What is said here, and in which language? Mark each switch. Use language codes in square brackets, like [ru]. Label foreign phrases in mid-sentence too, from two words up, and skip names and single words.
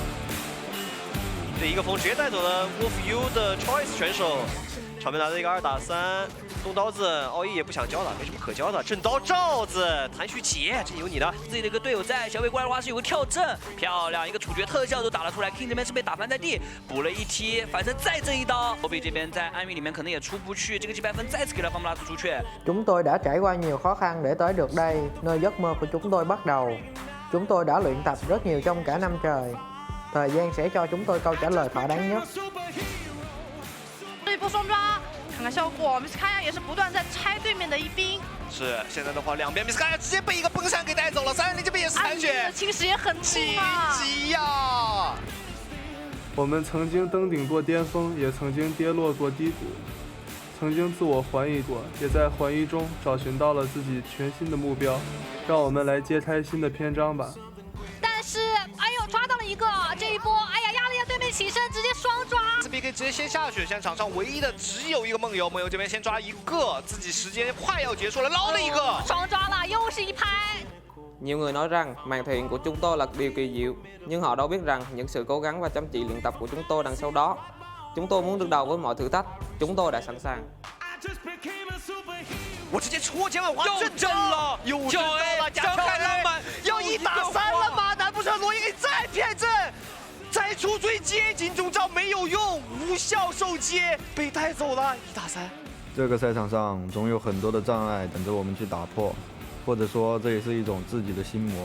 [zh] 这一个风直接带走了 Wolf U 的 Choice 选手，场面来了一个2打3，动刀子，奥义也不想教了，没什么可教的。正刀罩子，谭旭起，这有你的，自己的一个队友在，小伟过来的话是有个跳阵，漂亮，一个处决特效都打了出来。King 这边是被打翻在地，补了一踢，反身再挣一刀。后备这边在暗域里面可能也出不去，这个击败分再次给了方木拉斯出去。 [vi] Chúng tôi đã trải qua nhiều khó khăn để tới được đây, nơi giấc mơ của chúng tôi bắt đầu. Chúng tôi đã luyện tập rất nhiều trong cả năm trời. Thời gian sẽ cho chúng tôi câu trả lời thỏa đáng nhất. [zh] 这一波双抓，看看效果，米斯卡亚也是不断在拆对面的一兵。是，现在的话，两边米斯卡亚直接被一个崩山给带走了，320这边也是残血，侵蚀也很痛啊！急呀！我们曾经登顶过巅峰，也曾经跌落过低谷，曾经自我怀疑过，也在怀疑中找寻到了自己全新的目标。让我们来揭开新的篇章吧。但是，哎呦，抓到了一个，这一波，哎呀，压了压对面起身，直接双抓。这边可以直接先下去，现在场上唯一的只有一个梦游，梦游这边先抓一个，自己时间快要结束了，捞了一个，双抓了，又是一拍。 [vi] Nhiều người nói rằng màn thể hiện của chúng tôi là điều kỳ diệu, nhưng họ đâu biết rằng những sự cố gắng và chăm chỉ luyện tập của chúng tôi đằng sau đó. Chúng tôi muốn đương đầu với mọi thử thách, chúng tôi đã sẵn sàng. [zh] 我直接戳肩膀滑正正了，又正到了，加太浪漫，要1打3了吗？难不成罗伊再骗阵，再出追接近中招没有用，无效受接，被带走了，1打3。这个赛场上总有很多的障碍等着我们去打破，或者说这也是一种自己的心魔。